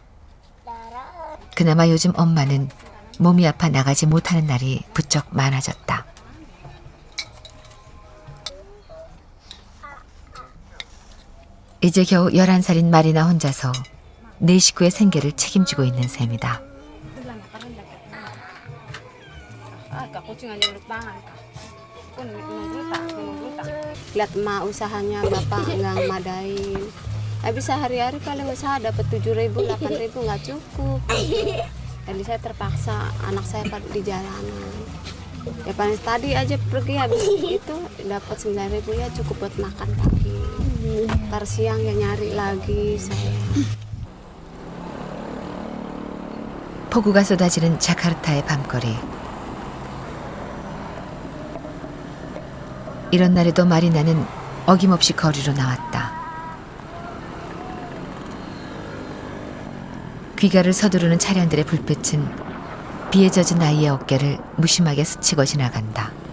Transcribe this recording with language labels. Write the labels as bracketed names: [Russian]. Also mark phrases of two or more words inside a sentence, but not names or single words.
[Korean] 그나마 요즘 엄마는 몸이 아파 나가지 못하는 날이 부쩍 많아졌다. 이제 겨우 11살인 마리나 혼자서 4식구의 생계를 책임지고 있는 셈이다. [Indonesian] Lihat emak usahanya bapak nggak madain. Habis sehari-hari paling usaha dapat 7.000, 8.000 nggak cukup. Jadi saya terpaksa anak saya di jalanan. Ya paling tadi aja pergi habis itu dapat 9.000 ya cukup buat makan pagi. Ntar siang ya nyari lagi saya. [Korean] 폭우가 쏟아지는 자카르타의 밤거리. 이런 날에도 마리나는 어김없이 거리로 나왔다. 귀가를 서두르는 차량들의 불빛은 비에 젖은 아이의 어깨를 무심하게 스치고 지나간다.